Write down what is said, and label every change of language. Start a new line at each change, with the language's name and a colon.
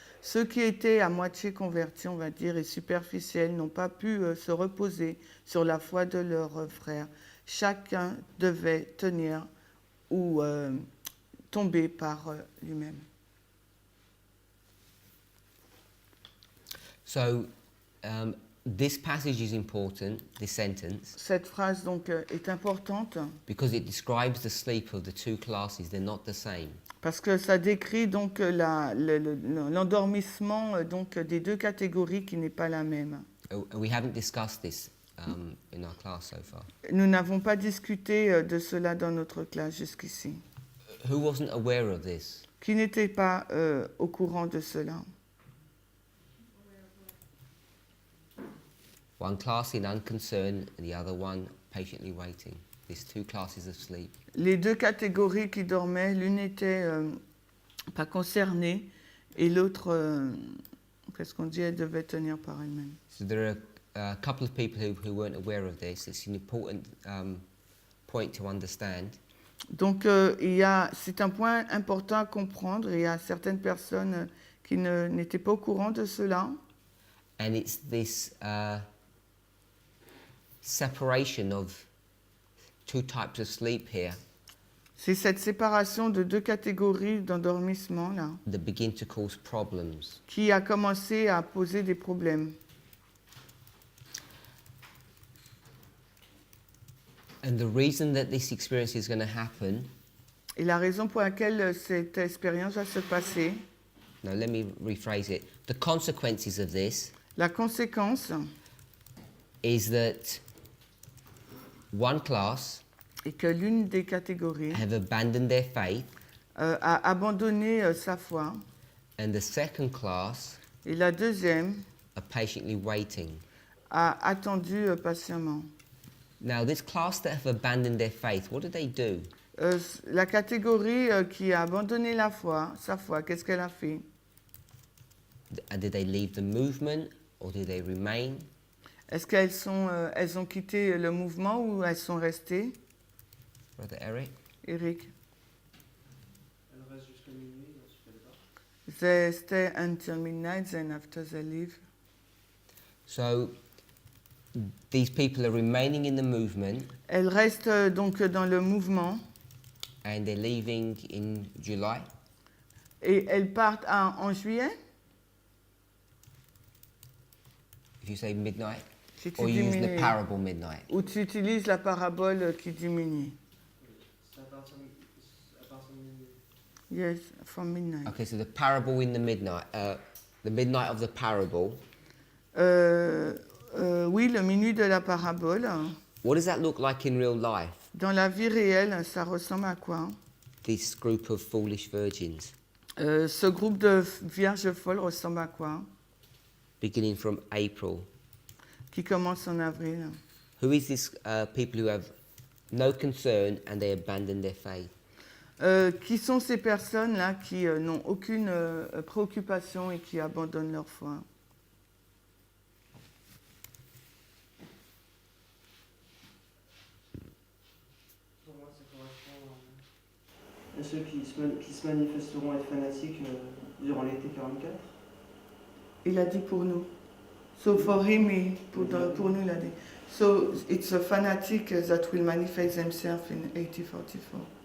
French: Ceux qui étaient à moitié convertis, on va dire, et superficiels, n'ont pas pu se reposer sur la foi de leurs frères. Chacun devait tenir ou tomber par lui-même.
English: So, this passage is important, this sentence,
French: Cette phrase donc est importante
English: because it describes the sleep of the two classes. They're not the same.
French: parce que ça décrit donc l'endormissement donc des deux catégories qui n'est pas la même.
English: We haven't discussed this in our class so far.
French: Nous n'avons pas discuté de cela dans notre classe jusqu'ici.
English: Who wasn't aware of this?
French: Qui n'était pas au courant de cela?
English: One class in unconcern and the other one patiently waiting. These two classes of sleep.
French: Les deux catégories qui dormaient, l'une n'était pas concernée et l'autre, qu'est-ce qu'on dit, elle devait tenir par elle-même.
English: So there are a couple of people who weren't aware of this. It's an important point to understand.
French: Donc, c'est un point important à comprendre. Il y a certaines personnes qui n'étaient pas au courant de cela.
English: And it's this separation of two types of sleep here
French: C'est cette séparation de deux catégories d'endormissement là
English: that begin to cause problems.
French: qui a commencé à poser des problèmes.
English: And the reason that this experience is going to happen,
French: Et la raison pour laquelle cette expérience va se passer,
English: now let me rephrase it. The consequences of this
French: la conséquence
English: is that one class
French: est que l'une des catégories
English: have abandoned their faith
French: a abandonné sa foi
English: and the second class
French: et la deuxième
English: are patiently waiting.
French: a attendu patiemment.
English: Now, this class that have abandoned their faith, what do they do?
French: La catégorie qui a abandonné sa foi, qu'est-ce qu'elle a fait?
English: Did they leave the movement or did they remain?
French: Est-ce elles ont quitté le mouvement ou elles sont restées?
English: Brother Eric?
French: Eric? Elle reste jusqu'à minuit, ensuite elle part.
English: They stay until midnight, then after they leave. So, These people are remaining in the movement
French: Elles restent donc dans le mouvement
English: and they're leaving in July.
French: et elles partent en juillet.
English: If you say midnight,
French: Si tu
English: or you use the
French: diminues.
English: parable midnight.
French: Ou tu utilises la parabole qui diminue. C'est à partir de...
English: Yes, from midnight. Okay, so the parable in the midnight of the parable.
French: Oui, le minuit de la parabole.
English: What does that look like in real life?
French: Dans la vie réelle, ça ressemble à quoi?
English: This group of foolish virgins,
French: Ce groupe de vierges folles ressemble à quoi?
English: beginning from April.
French: Qui commence en avril.
English: Who is this people who have no concern and they abandon their faith?
French: Qui sont ces personnes-là qui n'ont aucune préoccupation et qui abandonnent leur foi? Pour moi, ça correspond à ceux qui se manifesteront être fanatiques durant l'été 44. Il a dit pour nous.
English: So for him,
French: pour nous, il a dit.
English: So it's a fanatic that will manifest themselves in 1844.